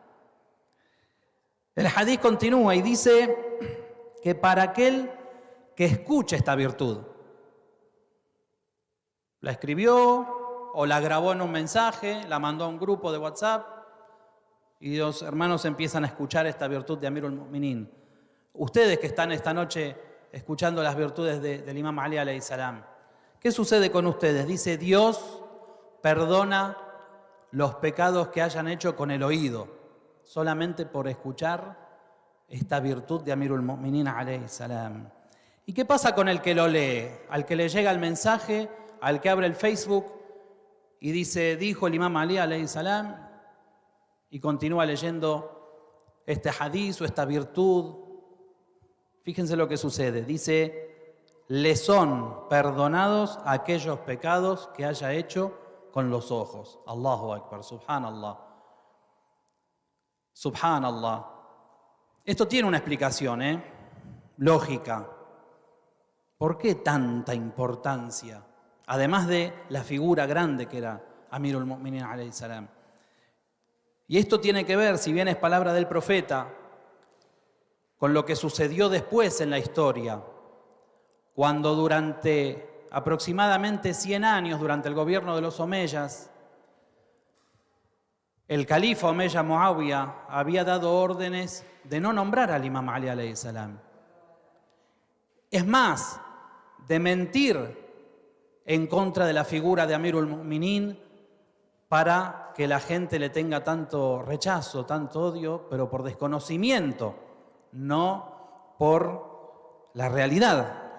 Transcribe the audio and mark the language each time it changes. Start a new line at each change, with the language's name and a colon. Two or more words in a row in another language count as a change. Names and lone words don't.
Spanish: El hadiz continúa y dice que para aquel que escuche esta virtud, la escribió o la grabó en un mensaje, la mandó a un grupo de WhatsApp, y los hermanos empiezan a escuchar esta virtud de Amirul Mu'minin. Ustedes que están esta noche escuchando las virtudes del imam Ali
Arabic: عليه السلام,
Spanish: ¿qué sucede con ustedes? Dice, Dios perdona los pecados que hayan hecho con el oído, solamente por escuchar esta virtud de Amirul Mu'minin
Arabic: عليه السلام.
Spanish: ¿Y qué pasa con el que lo lee? Al que le llega el mensaje, al que abre el Facebook y dice, dijo el imam Ali
Arabic: عليه السلام,
Spanish: y continúa leyendo este hadiz o esta virtud. Fíjense lo que sucede. Dice, le son perdonados aquellos pecados que haya hecho con los ojos.
Arabic: الله أكبر، سبحان الله. Subhanallah.
Spanish: Esto tiene una explicación, lógica. ¿Por qué tanta importancia? Además de la figura grande que era Amirul Mu'minin
Arabic: عليه السلام.
Spanish: Y esto tiene que ver, si bien es palabra del profeta, con lo que sucedió después en la historia, cuando durante aproximadamente 100 años, durante el gobierno de los Omeyas, el califa Omeya Muawiyah había dado órdenes de no nombrar al imam Ali
Arabic: عليه السلام.
Spanish: Es más, de mentir en contra de la figura de Amirul Mu'minin para que la gente le tenga tanto rechazo, tanto odio, pero por desconocimiento, no por la realidad.